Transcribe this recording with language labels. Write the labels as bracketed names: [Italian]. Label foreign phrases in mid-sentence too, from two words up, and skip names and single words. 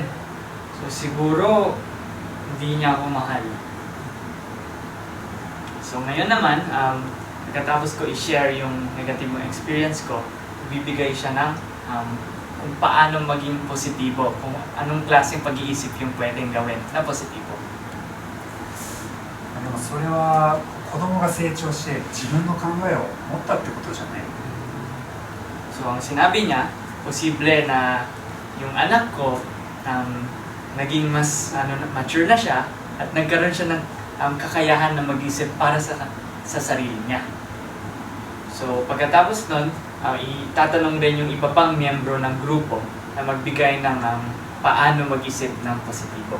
[Filipino] So, siguro, hindi niya ako mahal. So, ngayon naman, pagkatapos ko i-share yung negative experience ko, bibigay siya ng kung paano maging positibo, kung anong klaseng pag-iisip yung pwedeng gawin na positibo. [Japanese] でもそれは子供が成長して自分の考えを持ったってことじゃない。 [Filipino] So, ang sinabi niya, posible na yung anak ko naging mas mature na siya at nagkaroon siya ng kakayahan na mag-isip para sa sarili niya. So, pagkatapos nun, itatanong din yung iba pang miyembro ng grupo na magbigay ng paano mag-isip ng positibo.